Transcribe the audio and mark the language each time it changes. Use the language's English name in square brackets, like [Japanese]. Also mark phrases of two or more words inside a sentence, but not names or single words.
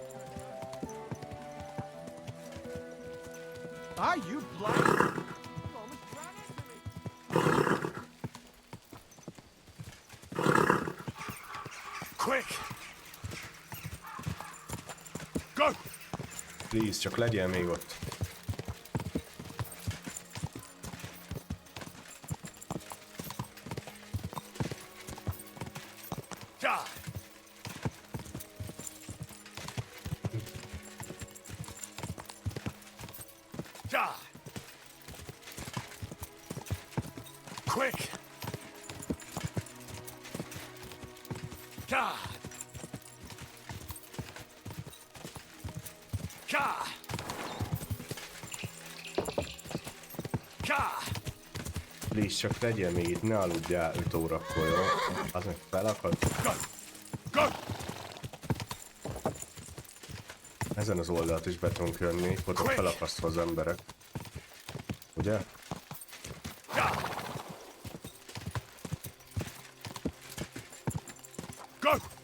[English] Are you blind? you almost ran into me. Quick! Go! Please, [Hungarian] csak legyél még ott. Ja! Ja! [English] Quick! Ja! Ja! Ja! Please, [Hungarian] csak legyél még itt, ne aludjál 5 órakor, jó? Az meg felakad. [English] Go! Go! [Hungarian] Ezen az oldalt is be tudunk jönni, ott felakasztva az emberek. Ugye? [English] Ja! Go!